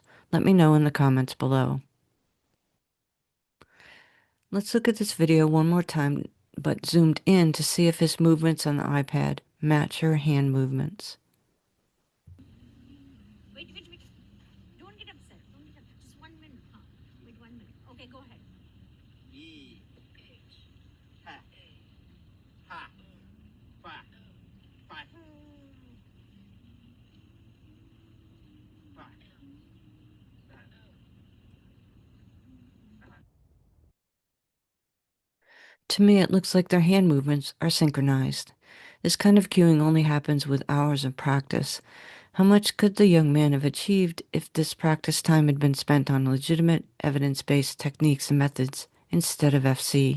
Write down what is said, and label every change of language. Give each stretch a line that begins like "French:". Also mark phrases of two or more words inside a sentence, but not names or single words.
English: Let me know in the comments below. Let's look at this video one more time, but zoomed in to see if his movements on the iPad match her hand movements. Wait. Don't get upset. Just 1 minute. Huh? Wait 1 minute. Okay, go ahead. E H ha ha fa fa fa. To me, it looks like their hand movements are synchronized. This kind of cueing only happens with hours of practice. How much could the young man have achieved if this practice time had been spent on legitimate, evidence-based techniques and methods instead of FC?